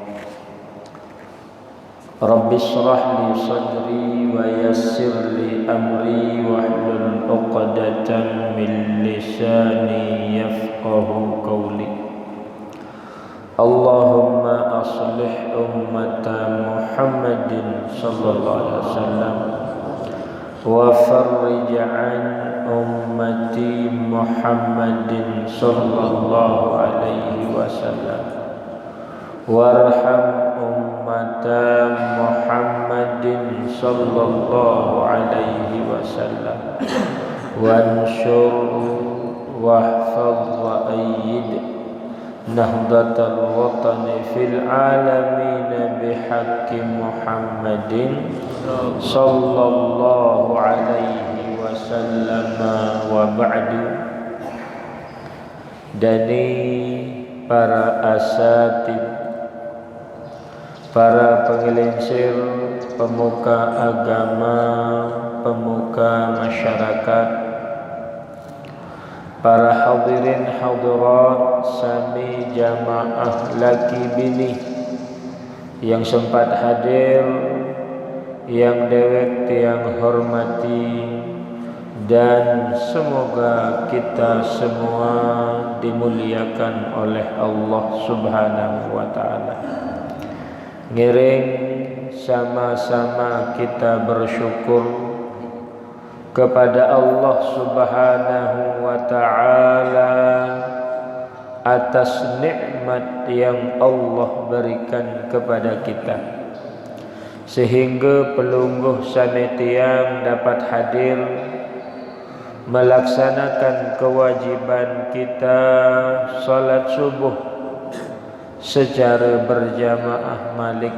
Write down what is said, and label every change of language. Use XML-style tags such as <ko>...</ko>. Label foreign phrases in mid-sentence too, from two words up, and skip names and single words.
<ar>رب اشرح لي صدري و يسر لي أمري واحلل عقدة من لساني يفقهوا قولي. اللهم أصلح أمة محمد صلى الله عليه وسلم وفرج عن أمة محمد صلى الله عليه وسلم وارحم أمة محمد صلى الله عليه وسلم وانصر واحفظ وأيد نهضة الوطن في العالمين بحق محمد صلى الله عليه وسلم وبعد.</ar> <id>Dari para asatid, para pengelincir, pemuka agama, pemuka masyarakat, para hadirin hadirat sami jamaah laki bini yang sempat hadir, yang</id> <sas>dewek tiang</sas> <id>hormati, dan semoga kita semua dimuliakan oleh Allah</id> <ar>سبحانه وتعالى.</ar> <id>Ngiring sama-sama kita bersyukur kepada Allah</id> <ar>سبحانه وتعالى</ar> <id>atas nikmat yang Allah berikan kepada kita, sehingga</id> <sas>pelungguh sanetiang</sas> <id>dapat hadir melaksanakan kewajiban kita salat subuh secara berjamaah malik.</id>